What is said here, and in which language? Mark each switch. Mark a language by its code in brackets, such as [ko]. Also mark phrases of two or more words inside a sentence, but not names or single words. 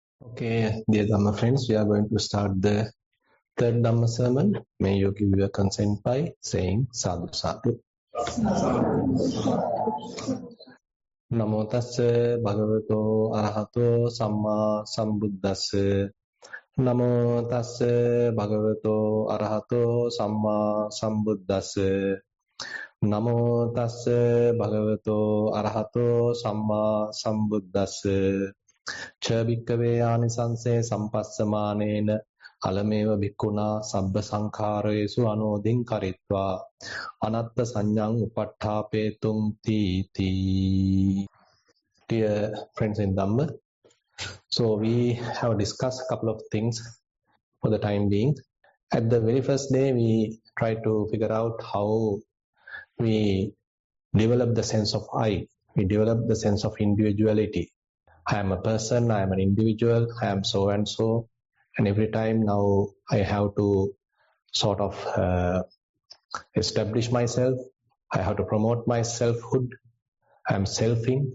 [en] Okay, dear Dhamma friends, we are going to start the third Dhamma sermon. May you give your consent by saying [pi] sadhu sadhu. Namo tassa bhagavato arahato samma sambuddhassa. Namo tassa bhagavato arahato samma sambuddhassa. Namo tassa bhagavato arahato samma sambuddhassa. Cha bhikkave ānisanse sampassamānena alameva bhikkhuna sabba sankharesu anodin karitva anatta saññaṃ upaṭṭhāpetum tīti. [en] Dear friends in Dhamma, so we have discussed a couple of things for the time being. At the very first day, we tried to figure out how we develop the sense of I. We develop the sense of individuality. I am a person, I am an individual, I am so and so, and every time now I have to sort of establish myself, I have to promote my selfhood, I am selfing.